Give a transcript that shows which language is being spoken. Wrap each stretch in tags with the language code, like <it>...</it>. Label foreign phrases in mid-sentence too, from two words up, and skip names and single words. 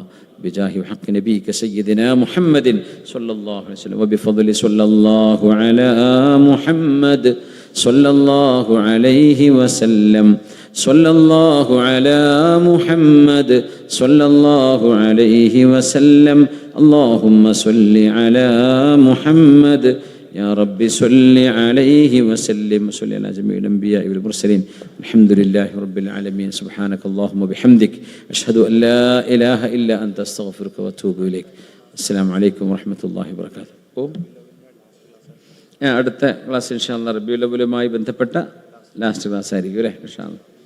<ar>بجاه حق نبيك سيدنا محمد صلى الله عليه وسلم وبفضل صلى الله على محمد صلى الله عليه وسلم صلى الله على محمد صلى الله عليه وسلم. اللهم صل على محمد يا رب صل عليه وسلم وصل على جميع الأنبياء والمرسلين الحمد لله رب العالمين. سبحانك اللهم وبحمدك أشهد أن لا إله إلا أنت أستغفرك وأتوب إليك. السلام عليكم ورحمة الله وبركاته.</ar> <ml>അടുത്ത ക്ലാസ്</ml> <ar>إن شاء الله</ar> <ml>റബീഉൽ അവ്വലുമായി ബന്ധപ്പെട്ട</ml> <en>last class</en> <ml>ആയിരിക്കും അല്ലേ</ml> <ar>إن شاء الله.</ar>